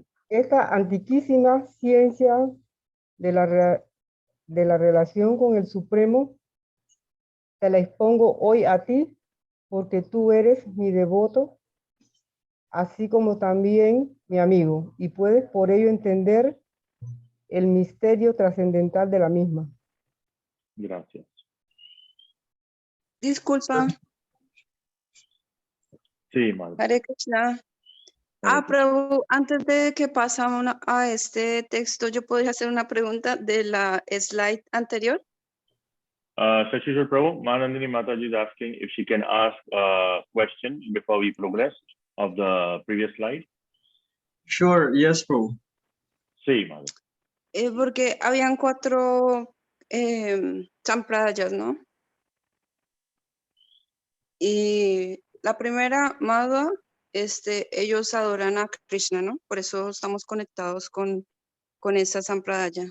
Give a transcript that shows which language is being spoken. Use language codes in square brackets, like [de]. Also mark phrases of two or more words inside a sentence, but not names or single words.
[es] Esta antiquísima ciencia de la relación con el Supremo, te la expongo hoy a ti, porque tú eres mi devoto, así como también mi amigo, y puedes por ello entender el misterio trascendental de la misma. Gracias. Disculpa, Sí, madre. [sa] Hare Krishna. [es] Prabhu, antes de que pasamos a este texto, yo podría hacer una pregunta de la slide anterior. [en] Sachishwar Prabhu, Manandini Mataji is asking if she can ask a question before we progress of the previous slide. Sure, yes, Prabhu. [es] Sí, madre. Porque habían 4 sampradayas, ¿no? Y la primera, Madhva, ellos adoran a Krishna, ¿no? Por eso estamos conectados con esa sampradaya.